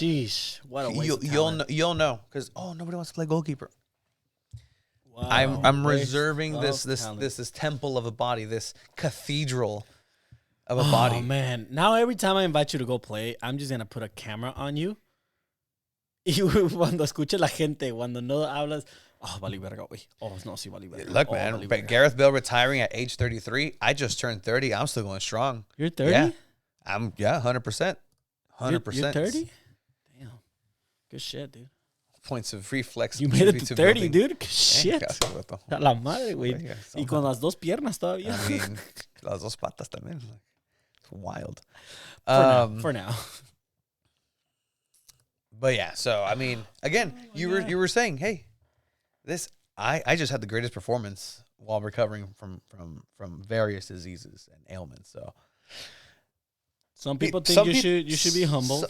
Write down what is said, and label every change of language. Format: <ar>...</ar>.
<en>Sheesh. What a waste of talent. You'll know because nobody wants to play goalkeeper. Wow. I'm reserving this temple of a body, this cathedral of a body. Oh man! Now every time I invite you to go play, I'm just gonna put a camera on you.</en> <es>Y cuando escuche la gente, cuando no hablas, vale verga, güey. No, sí, vale verga.</es> <en>Look, man,</en> <es>vale verga.</es> <en>Gareth Bale retiring at age 33. I just turned 30. I'm still going strong. You're 30? Yeah, 100%. 100%. You're 30? Damn. Good shit, dude. Points of reflex. You made it to 30, dude. Good shit. A la madre, güey.</en> <es>Y con las dos piernas todavía. I mean, las dos patas también.</es> <en>It's wild. For now. But yeah, so I mean, again, you were saying, hey, I just had the greatest performance while recovering from various diseases and ailments. So some people think you should be humble.</en>